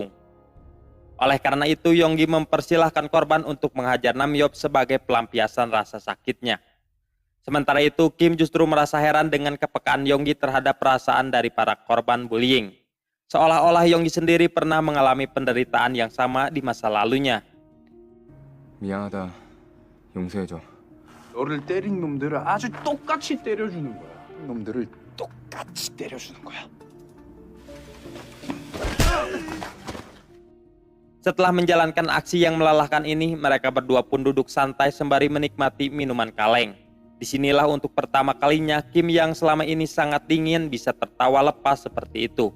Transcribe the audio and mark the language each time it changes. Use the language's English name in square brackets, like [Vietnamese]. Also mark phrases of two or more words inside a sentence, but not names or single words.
[Indonesian] Oleh karena itu, Yonggi mempersilahkan korban untuk menghajar Namyeop sebagai pelampiasan rasa sakitnya. Sementara itu, Kim justru merasa heran dengan kepekaan Yonggi terhadap perasaan dari para korban bullying. Seolah-olah Yonggi sendiri pernah mengalami penderitaan yang sama di masa lalunya. [Korean] 미안하다. 용서해줘. 너를 때린 놈들을 아주 똑같이 때려주는 거야. 놈들을 똑같이 때려주는 거야. [Indonesian] Setelah menjalankan aksi yang melelahkan ini, mereka berdua pun duduk santai sembari menikmati minuman kaleng. Disinilah untuk pertama kalinya Kim yang selama ini sangat dingin bisa tertawa lepas seperti itu.